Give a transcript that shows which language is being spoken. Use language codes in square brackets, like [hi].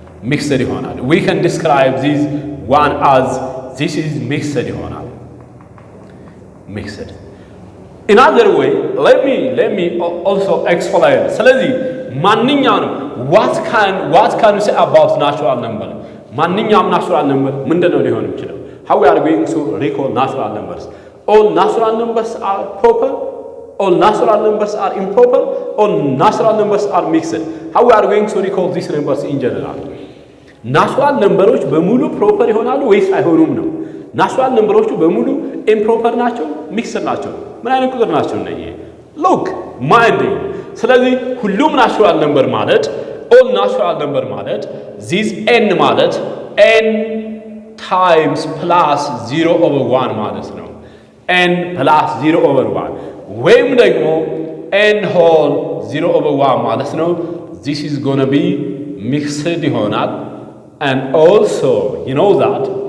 [am] ሚክስድ ይሆናል [en] we can describe this one as this is mixed [am] ይሆናል [en] mixed in other way let me also explain [am] ስለዚህ ማንኛውም [en] what can you say about natural number [am] ማንኛውም [en] natural number [am] ምንድነው ሊሆን ይችላል [en] how we are going to recall natural numbers all natural numbers are proper all natural numbers are improper, all natural numbers are mixed. How we are going to recall these numbers in general? [am] ናቹራል ነምበሮች በሙሉ ፕሮፐር ይሆናሉ ወይስ አይሆኑም ነው? ናቹራል ነምበሮቹ በሙሉ ኢምፕሮፐር ናቸው፣ ሚክስድ ናቸው? ምን አይነት ቁጥር ናቸው እነዚህ? [en] ሉክ ማይንድ። [am] ስለዚህ ሁሉም ናቹራል ነምበር ማለት ኦል ናቹራል ነምበር ማለት ዚስ ኤን ማለት ኤን ታይምስ ፕላስ 0/1 ማለት ነው። ኤን ፕላስ 0/1 ወይም ደግሞ ኤን ሆል 0/1 ማለት ነው። [en] ዚስ ኢዝ ጎና ቢ ሚክስድ [am] ይሆናል። [en] And also, you know that